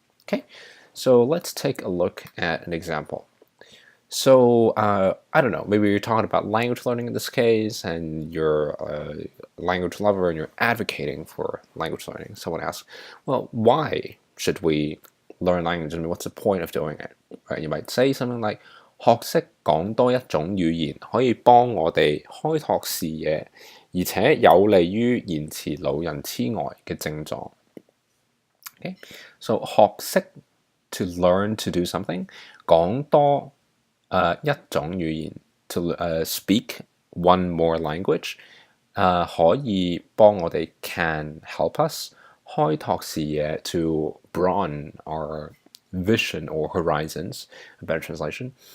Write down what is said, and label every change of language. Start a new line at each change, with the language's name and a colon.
English: Okay, so let's take a look at an example. So, I don't know, maybe you're talking about language learning in this case, and you're a language lover and you're advocating for language learning. Someone asks, well, why should we learn language, and what's the point of doing it? Right? You might say something like,
Cantonese: 學識講多一種語言可以幫我哋開拓視野，而且有利於延遲老人痴呆嘅症狀。
English: Okay? So
Cantonese: 學識
English: to learn to do something，
Cantonese: 講多一種語言
English: to speak one more language，
Cantonese: 可以幫我哋
English: can help us
Cantonese: 開拓視野
English: to broaden our vision or horizons, a better translation.